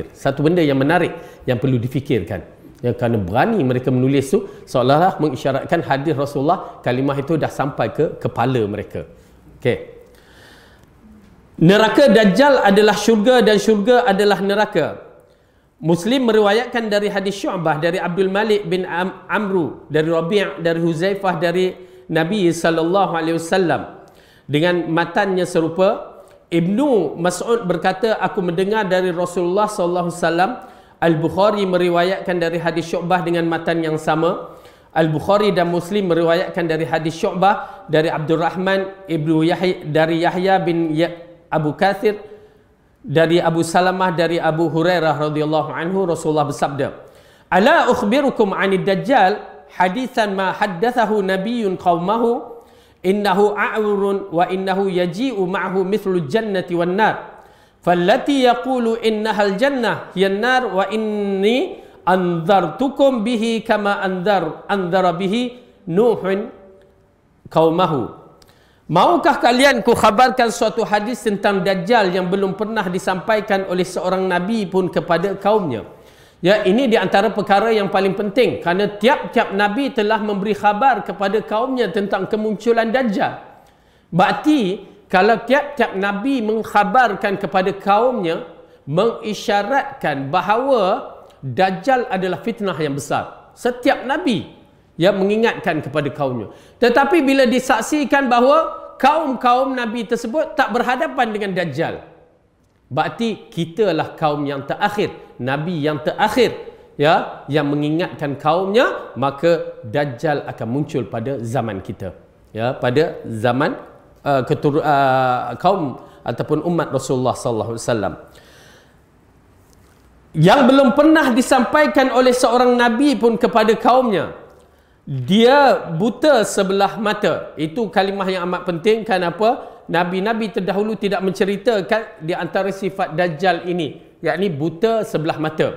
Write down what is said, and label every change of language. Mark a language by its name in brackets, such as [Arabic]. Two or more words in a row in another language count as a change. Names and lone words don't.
[Malay] Satu benda yang menarik yang perlu difikirkan, ya, kerana berani mereka menulis tu seolah-olah mengisyaratkan hadis Rasulullah, kalimah itu dah sampai ke kepala mereka. Okey. Neraka Dajjal adalah syurga dan syurga adalah neraka. Muslim meriwayatkan dari hadis Syu'bah dari Abdul Malik bin Amru, dari Rabi', dari Huzaifah, dari Nabi SAW dengan matannya serupa. Ibnu Mas'ud berkata, aku mendengar dari Rasulullah SAW. Al-Bukhari meriwayatkan dari hadis Syu'bah dengan matan yang sama. Al-Bukhari dan Muslim meriwayatkan dari hadis Syu'bah dari Abdul Rahman ibnu Yahya, dari Yahya bin Abu Kathir, dari Abu Salamah, dari Abu Hurairah [Arabic] رضي الله عنه, [Malay] Rasulullah bersabda, [Arabic] ألا أخبركم عن الدجال حديثا ما حدثه نبي قومه إنه أعور وإنه يجيء معه مثل الجنة والنار فالتي يقول إنها الجنة هي النار وإني أنذرتكم به كما أنذر به نوح قومه. [Malay] Maukah kalian ku khabarkan suatu hadis tentang Dajjal yang belum pernah disampaikan oleh seorang Nabi pun kepada kaumnya? Ya, ini di antara perkara yang paling penting, kerana tiap-tiap Nabi telah memberi khabar kepada kaumnya tentang kemunculan Dajjal. Berarti kalau tiap-tiap Nabi mengkhabarkan kepada kaumnya, mengisyaratkan bahawa Dajjal adalah fitnah yang besar. Setiap Nabi yang mengingatkan kepada kaumnya. Tetapi bila disaksikan bahawa kaum-kaum Nabi tersebut tak berhadapan dengan Dajjal, berarti kitalah kaum yang terakhir, Nabi yang terakhir, ya, yang mengingatkan kaumnya, maka Dajjal akan muncul pada zaman kita, ya, pada zaman kaum ataupun umat Rasulullah [Arabic] صلى الله عليه وسلم. [Malay] Yang belum pernah disampaikan oleh seorang Nabi pun kepada kaumnya, dia buta sebelah mata. Itu kalimah yang amat penting. Kenapa? Nabi-Nabi terdahulu tidak menceritakan di antara sifat Dajjal ini, yakni buta sebelah mata.